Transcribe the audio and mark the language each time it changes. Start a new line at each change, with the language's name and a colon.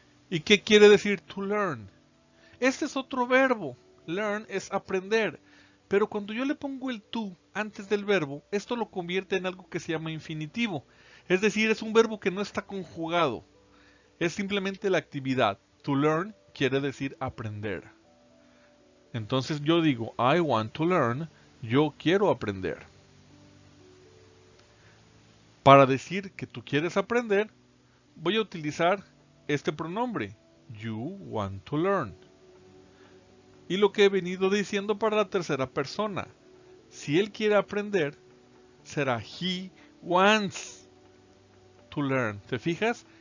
Spanish: ¿Y qué quiere decir
English: to learn?
Spanish: Este es otro verbo. Learn es aprender. Pero cuando yo le pongo el to antes del verbo, esto lo convierte en algo que se llama infinitivo. Es decir, es un verbo que no está conjugado. Es simplemente la actividad.
English: To learn
Spanish: quiere decir aprender. Entonces yo digo,
English: I want to learn.
Spanish: Yo quiero aprender. Para decir que tú quieres aprender, voy a utilizar este pronombre.
English: You want to learn.
Spanish: Y lo que he venido diciendo para la tercera persona. Si él quiere aprender, será
English: he wants to learn.
Spanish: ¿Te fijas?